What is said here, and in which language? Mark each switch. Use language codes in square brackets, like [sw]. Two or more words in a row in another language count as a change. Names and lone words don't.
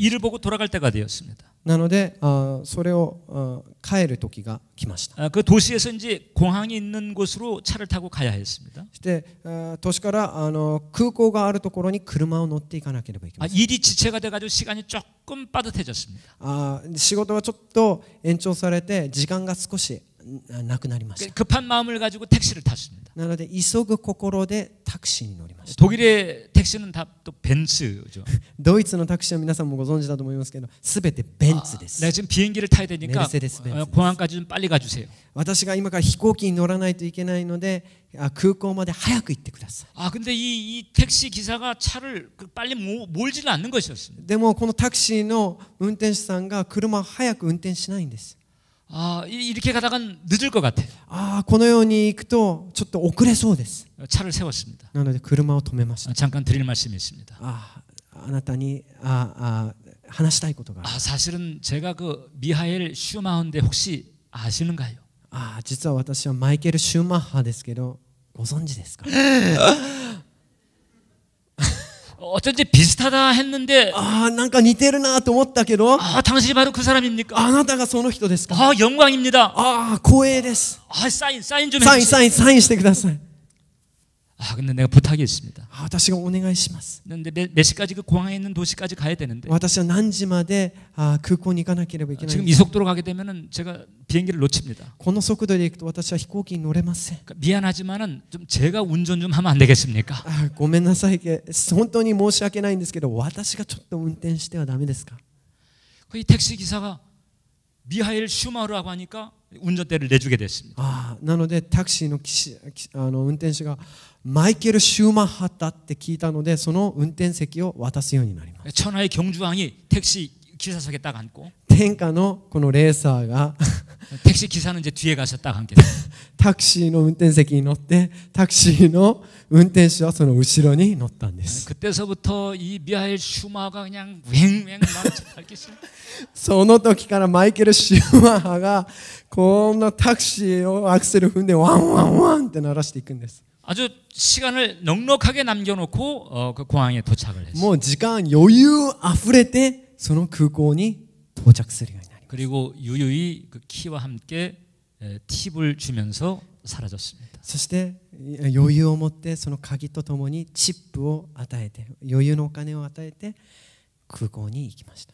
[ko] 이를 보고 돌아갈 때가 되었습니다. [ja] なのでそれを帰る時が来ました。 [ko] 그 도시에서 이제 공항이 있는 곳으로 차를 타고 가야 했습니다. [ja] そして都市から空港があるところに車を乗っていかなければいけません。 [ko] 일이 지체가 돼가지고 시간이 조금 빠듯해졌습니다. [ja] 仕事がちょっと延長されて時間が少しなくなりました。 [ko] 급한 마음을 가지고 택시를 탔습니다. 탔습니다. [ja] なので急ぐ心でタクシーに乗りました。 [ko] 독일의 택시는 다 또 벤츠죠. [ja] ドイツのタクシーは皆さんもご存知だと思いますけど、すべてベンツです。 [ko] 내가 지금 비행기를 타야 되니까 메르세데스 벤츠. 공항까지 좀 빨리 가주세요. [ja] 私が今から飛行機に乗らないといけないので、空港まで早く行ってください。 [ko] 아 근데 이 택시 기사가 차를 빨리 몰지는 않는 것이었습니다. [ja] でもこのタクシーの運転手さんが車を早く運転しないんです。 [ko] 아 이렇게 가다간 늦을 것 같아요. [ja] このように行くとちょっと遅れそうです。 [ko] 차를 세웠습니다. [ja] なので車を止めました。 [ko] 잠깐 드릴 말씀이 있습니다. [ja] あなたに話したいことがある。 [ko] 사실은 제가 그 미하엘 슈마흐인데 혹시 아시는가요? [ja] 実は私はマイケル・シューマッハですけど、ご存知ですか？ [ko] 어쩐지 비슷하다 했는데 [ja] なんか似てるなと思ったけど、 [ko] 당신이 바로 그 사람입니까? [ja] あなたがその人ですか？ [ko] 영광입니다. [ja] 光栄です。 [ko] 사인 좀 [ja] サイン [ko] 해주세요. [ja] サインサインしてください。 [ko] 근데 내가 부탁이 있습니다. [ja] 私がお願いします。 [ko] 근데 몇 시까지 그 공항에 있는 도시까지 가야 되는데 [ja] 私は何時まで空港に行かなければいけない。 [ko] 지금 이 속도로 가게 되면은 제가 비행기를 놓칩니다. [ja] この速度で行くと私は飛行機に乗れません。 [ko] 그러니까 미안하지만은 좀 제가 운전 좀 하면 안 되겠습니까? [ja] ごめんなさい。本当に申し訳ないんですけど、私がちょっと運転してはダメですか？ [ko] 이 택시 기사가 미하엘 슈마흐라고 하니까 운전대를 내주게 됐습니다. [ja] なのでタクシーの運転手がマイケル・シューマッハだって聞いたので、その運転席を渡すようになります。 [ko] 천하의 경주왕이 택시 기사석에 딱 앉고 [ja] 天下のこのレーサーが [ko] 택시 기사는 이제 뒤에 가서 딱 앉게 됩니다. [ja] タクシーの運転席に乗って、タクシーの運転手はその後ろに乗ったんです。 [ko] 그때서부터 이 미하엘 슈마흐가 그냥 왱왱 막 [ja] その時からマイケル・シューマッハがこんなタクシーをアクセル踏んでワンワンワンって鳴らしていくんです。 [ko] 아주 시간을 넉넉하게 남겨놓고 그 공항에 도착을 했어요. [ja] もう時間余裕あふれてその空港に到着するようになります。 [ko] 그리고 유유히 그 키와 함께 팁을 주면서 사라졌습니다. [ja] そして余裕を持ってその鍵とともにチップを与えて、余裕のお金を与えて空港に行きました。